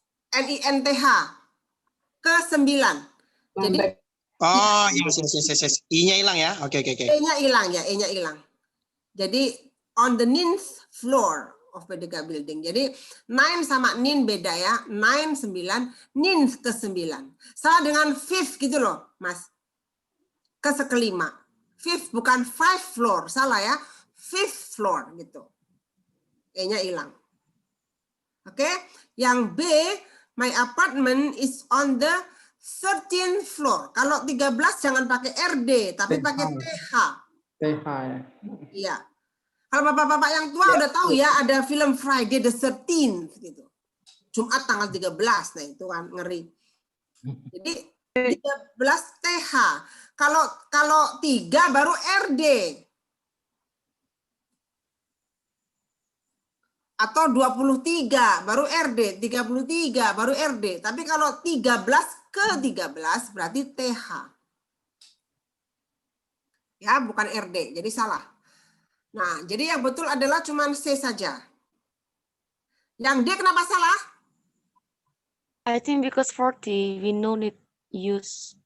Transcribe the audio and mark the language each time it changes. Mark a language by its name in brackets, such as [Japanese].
[Indonesian] N-I-N-T-H. Ke-9. Jadi [English] Oh, yes. [Indonesian] I-nya hilang ya. Oke. E-nya hilang ya, E-nya hilang. [English] Jadi on the ninth floor of Merdeka Building. [Indonesian] Jadi 9 sama nin beda ya. 9, 9, ninth ke-9. Salah dengan fifth gitu loh, Mas. Ke-5. Fifth bukan 5 floor, salah ya. Fifth floor gitu. E-nya hilang. Oke, yang B, [English] my apartment is on the 13th floor. [Indonesian] Kalau 13 jangan pakai RD, tapi pakai TH. TH ya. Iya. Kalau bapak-bapak yang tua udah tahu ya, ada film Friday the 13th gitu. Jumat tanggal 13, nah itu kan ngeri. Jadi 13 TH. Kalau 3 baru RD. Atau 23 baru RD, 33 baru RD. Tapi kalau 13 ke 13 berarti TH. Ya, bukan RD. Jadi salah. Nah, jadi yang betul adalah cuma C saja. Yang D kenapa salah? [English] I think because 40 we no need use